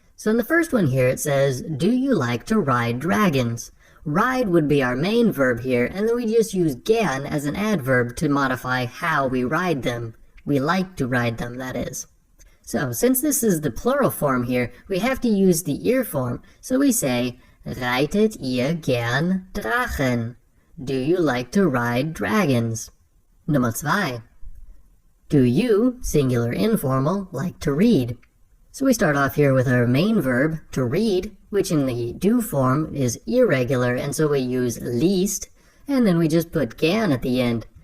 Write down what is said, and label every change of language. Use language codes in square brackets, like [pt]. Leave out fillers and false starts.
[en] So in the first one here it says, do you like to ride dragons? Ride would be our main verb here, and then we just use gern as an adverb to modify how we ride them. We like to ride them, that is. So, since this is the plural form here, we have to use the ihr form. So we say, [de] reitet ihr gern Drachen? [en] Do you like to ride dragons? Nummer 2. Do you, singular informal, like to read? So we start off here with our main verb, to read, which in the do form is irregular, and so we use liest, and then we just put gern at the end.